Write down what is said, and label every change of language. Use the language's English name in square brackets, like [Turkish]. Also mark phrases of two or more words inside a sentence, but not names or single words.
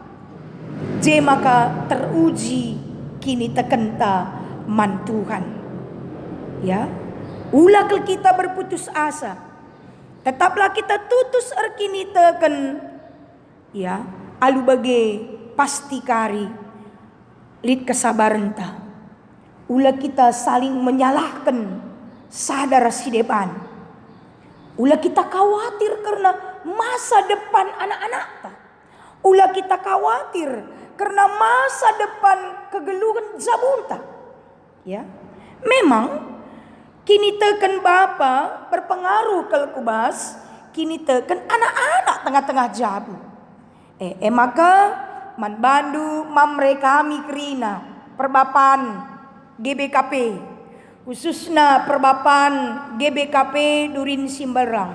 [Batak Karo] Maka teruji kini tekenta man Tuhan. Ya, ulah kita berputus asa. Tetaplah kita tutus kini teken. Ya, alu bage pasti kari. Lid kesabaran ta. Ulah kita [Indonesian] saling menyalahkan [Batak Karo] sadar si depan. Ulah kita [Indonesian] khawatir karena masa depan anak-anak [Batak Karo] ta. Ulah kita [Indonesian] khawatir karena masa depan [Batak Karo] kegeluhan jabunta. Ya, memang kini teken bapa berpengaruh kalau kubas. Kini teken anak-anak tengah-tengah jabu. Maka man bandu mamre kami kerina perbapan GBKP. Khususnya perbapan GBKP Durin Simbarang.